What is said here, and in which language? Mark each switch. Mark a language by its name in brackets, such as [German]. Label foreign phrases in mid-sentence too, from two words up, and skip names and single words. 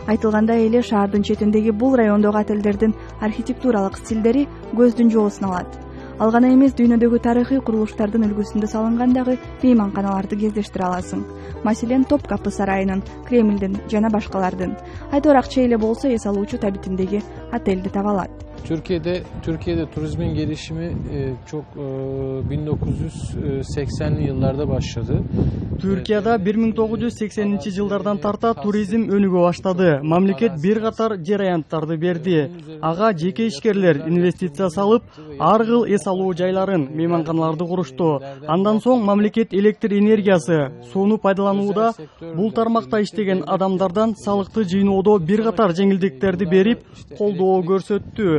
[Kyrgyz] Айтылгандай эле шаардын четиндеги бул райондогу отелдердин архитектуралык стилдери көздүн жоосун алат. Ал гана эмес, дүйнөдөгү тарыхый курулуштардын үлгүсүндө салынган дагы мейманканаларды кездештире аласың. Маселен, Топкапы сарайынын, Кремлдин жана башкалардын. Айтор акча эле болсо эс алуучу табитиндеги отелди таба алат. [Turkish] Türkiye'de turizmin gelişimi çok 1980'li yıllarda başladı. [Kyrgyz] Türkiye'de 1980-жылдардан тарта туризм өнүгө баштады. Мамлекет бир катар жер аянттарды берди. Ага жеке ишкерлер инвестиция салып, ар кыл эс алуу жайларын, мейманканаларды курушту. Андан соң мамлекет электр энергиясы, сууну пайдаланууда бул тармакта иштеген адамдардан салыкты жыйноодо бир катар жеңилдиктерди берип, колдоо көрсөттү.